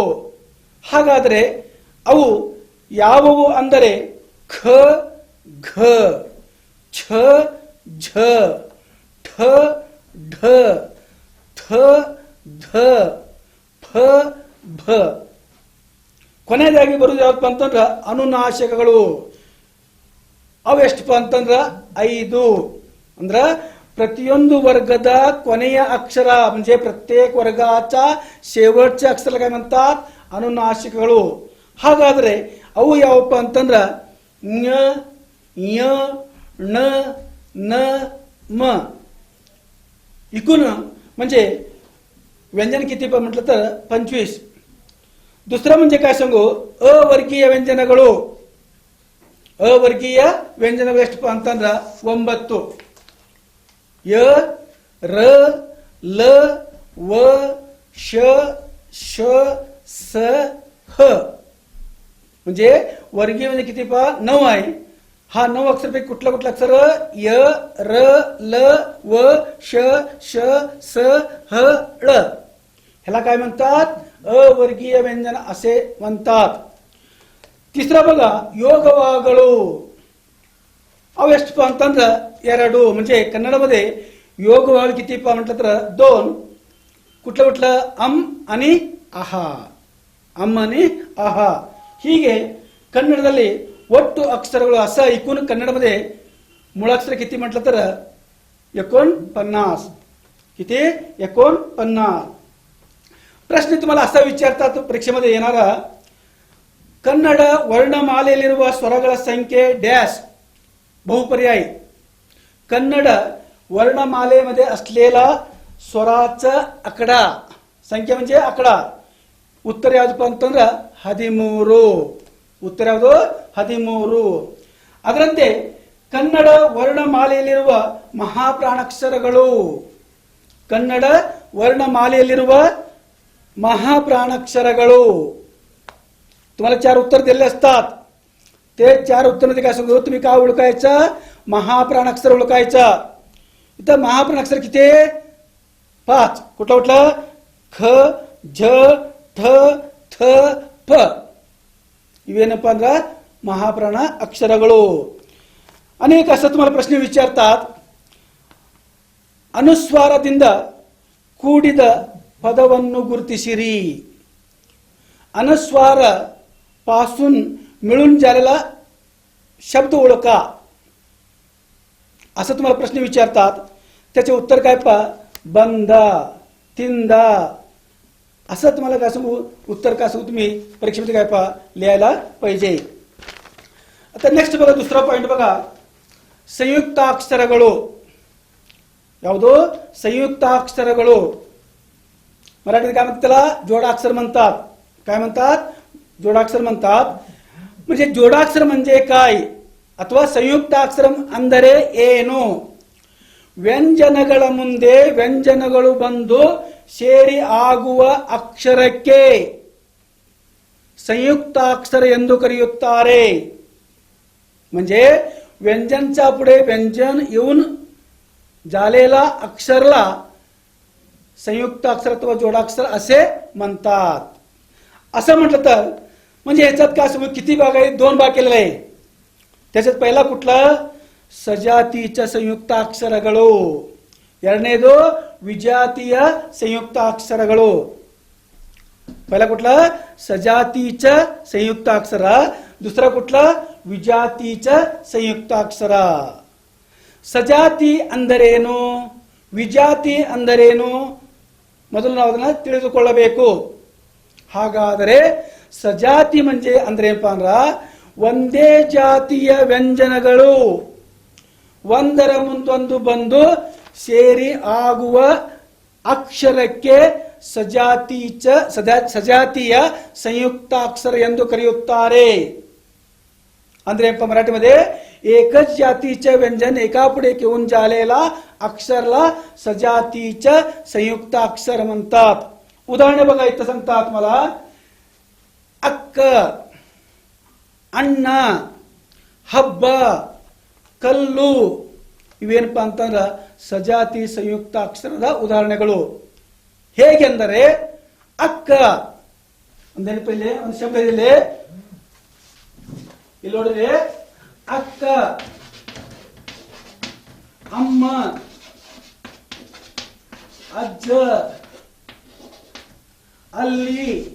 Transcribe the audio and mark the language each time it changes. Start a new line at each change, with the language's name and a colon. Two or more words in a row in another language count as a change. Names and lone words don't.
Kannada: ಹಾಗಾದರೆ ಅವು ಯಾವುವು ಅಂದರೆ ಖ ಘ ಛ ಝ ಠ ಢ ಥ ಧ ಫ ಭ. ಕೊನೆಯದಾಗಿ ಬರುವುದು ಯಾವಪ್ಪ ಅಂತಂದ್ರ ಅನುನಾಸಿಕಗಳು. ಅವು ಎಷ್ಟಪ್ಪ ಅಂತಂದ್ರ 5.
Marathi: ಅಂದ್ರ प्रत्येक वर्गाचा कोणत्या अक्षरा म्हणजे प्रत्येक वर्गाचा शेवटच्या अक्षराला काय म्हणतात अनुनासिकಗಳು.
Kannada: ಹಾಗಾದ್ರೆ ಅವು ಯಾವಪ್ಪ ಅಂತಂದ್ರ ಞ ಯ ಣ ನ म.
Marathi: एकूण म्हणजे व्यंजन किती म्हटलं तर 25. दुसरं म्हणजे काय सांगू
Kannada: ಅವರ್ಗೀಯ ವ್ಯಂಜನಗಳು. ಅವರ್ಗೀಯ ವ್ಯಂಜನಗಳು ಎಷ್ಟಪ್ಪ ಅಂತಂದ್ರ 9. ಯ ರ ಲ ವ ಶ ಶ ಸ ಹ.
Marathi: म्हणजे वर्गीय म्हणजे किती पा 9 आहे. हा 9 अक्षर पैकी कुठला कुठला अक्षर य र ल व श श स ह ळ. ह्याला काय म्हणतात अवर्गीय व्यंजन असे म्हणतात. तिसरा बघा योगवागಗಳು.
Kannada: ಅವು ಎಷ್ಟಪ್ಪ ಅಂತಂದ್ರ 2.
Marathi: म्हणजे कन्नडमध्ये योगवाग कितीಪ್ಪ म्हटलं तर 2. कुठलं कुठलं अम आणि आहा, अम आणि आहा.
Kannada: ಹೀಗೆ ಕನ್ನಡದಲ್ಲಿ ಒಟ್ಟು ಅಕ್ಷರಗಳು
Marathi: ಅಸ एकूण कन्नडमध्ये मुळाक्षर किती म्हटलं तर 49. किती 49. प्रश्न तुम्हाला असा विचारतात परीक्षेमध्ये येणारा
Kannada: ಕನ್ನಡ ವರ್ಣಮಾಲೆಯಲ್ಲಿರುವ ಸ್ವರಗಳ ಸಂಖ್ಯೆ ಡ್ಯಾಶ್
Marathi: बहुपर्यायी. कन्नड वर्णमालेमध्ये असलेला स्वराचा आकडा संख्या म्हणजे आकडा.
Kannada: उत्तर ಯಾವುದು ಅಂತಂದ್ರೆ 13. ಉತ್ತರ ಯಾವುದು 13. ಅದರಂತೆ ಕನ್ನಡ ವರ್ಣಮಾಲೆಯಲ್ಲಿರುವ ಮಹಾಪ್ರಾಣಾಕ್ಷರಗಳು. ಕನ್ನಡ ವರ್ಣಮಾಲೆಯಲ್ಲಿರುವ ಮಹಾಪ್ರಾಣಾಕ್ಷರಗಳು.
Marathi: तुम्हाला 4 उत्तर दिलेले असतात. ते 4 उत्तरामध्ये काय सांगतो तुम्ही काय ओळखायचं महाप्राणाक्षर ओळखायचा. इथं महाप्राणाक्षर किती 5. कुठला कुठला ख झ ठ थ फ.
Kannada: ಇವೇನಪ್ಪ ಅಂದ್ರೆ ಮಹಾಪ್ರಾಣ ಅಕ್ಷರಗಳು. ಅನೇಕ ಅಸ तुम्हाला ಪ್ರಶ್ನೆ ವಿಚಾರतात ಅನುಸ್ವಾರದಿಂದ ಕೂಡಿದ ಪದವನ್ನು ಗುರುತಿಸಿರಿ.
Marathi: अनुस्वार पासून मिळून झालेला शब्द ओळखा असं तुम्हाला प्रश्न विचारतात. त्याचे उत्तर काय पा बंदा तिंदा असं तुम्हाला काय सांगू उत्तर काय सांगू तुम्ही परीक्षेमध्ये काय पा लिहायला पाहिजे. आता नेक्स्ट बघा दुसरा पॉइंट बघा ಸಂಯುಕ್ತಾಕ್ಷರಗಳು.
Kannada: ಯಾವುದು ಸಂಯುಕ್ತಾಕ್ಷರಗಳು.
Marathi: मराठीत काय म्हणतात त्याला जोडाक्षर म्हणतात. काय म्हणतात जोडाक्षर म्हणतात. म्हणजे जोडाक्षर म्हणजे काय
Kannada: ಅಥವಾ ಸಂಯುಕ್ತಾಕ್ಷರ ಅಂದರೆ ಏನು. ವ್ಯಂಜನಗಳ ಮುಂದೆ ವ್ಯಂಜನಗಳು ಬಂದು ಸೇರಿ ಆಗುವ ಅಕ್ಷರಕ್ಕೆ संयुक्ताक्षर ಎಂದು ಕರೆಯುತ್ತಾರೆ.
Marathi: म्हणजे व्यंजनच्या पुढे व्यंजन येऊन झालेला अक्षरला संयुक्ताक्षर अथवा जोडाक्षर असे म्हणतात. असं म्हटलं तर म्हणजे याच्यात काय समज किती भाग आहे 2 भाग केलेले आहे. त्याच्यात पहिला कुठला सजातीच्या संयुक्ताक्षरಗಳು.
Kannada: ಎರಡನೇದು ವಿಜಾತೀಯ ಸಂಯುಕ್ತಾಕ್ಷರಗಳು.
Marathi: पहिला कुठला सजातीच्या संयुक्ताक्षर. दुसरा कुठला
Kannada: ವಿಜಾತೀಯ ಸಂಯುಕ್ತಾಕ್ಷರ. ಸಜಾತಿ ಅಂದರೇನು ವಿಜಾತಿ ಅಂದರೇನು ಮೊದಲು ನಾವು ಅದನ್ನ ತಿಳಿದುಕೊಳ್ಳಬೇಕು. ಹಾಗಾದರೆ ಸಜಾತಿ म्हणजे ಅಂದ್ರೆ ಏನಪ್ಪಾ ಅಂದ್ರ ಒಂದೇ ಜಾತಿಯ ವ್ಯಂಜನಗಳು ಒಂದರ ಮುಂದೊಂದು ಬಂದು ಸೇರಿ ಆಗುವ ಅಕ್ಷರಕ್ಕೆ ಸಜಾತಿಯ ಸಂಯುಕ್ತಾಕ್ಷರ ಎಂದು ಕರೆಯುತ್ತಾರೆ.
Marathi: ಅಂದ್ರೆ मराठीमध्ये एकच जातीचे व्यंजन एकापुढे घेऊन झालेला अक्षरला सजातीचं संयुक्त अक्षर म्हणतात. उदाहरण बघा, इथं सांगतात मला
Kannada: ಅಕ್ಕ, ಅಣ್ಣ, ಹಬ್ಬ, ಕಲ್ಲು ಇವೇನಪ್ಪ ಅಂತಂದ್ರೆ ಸಜಾತಿ ಸಂಯುಕ್ತ ಅಕ್ಷರದ ಉದಾಹರಣೆಗಳು. ಹೇಗೆಂದರೆ ಅಕ್ಕ ಒಂದೇನಪ್ಪ, ಇಲ್ಲಿ ಒಂದು ಶಬ್ದ ಇದೆ, ಇಲ್ಲಿ ನೋಡಿದ್ರೆ ಅಕ್ಕ, ಅಮ್ಮ, ಅಜ್ಜ, ಅಲ್ಲಿ.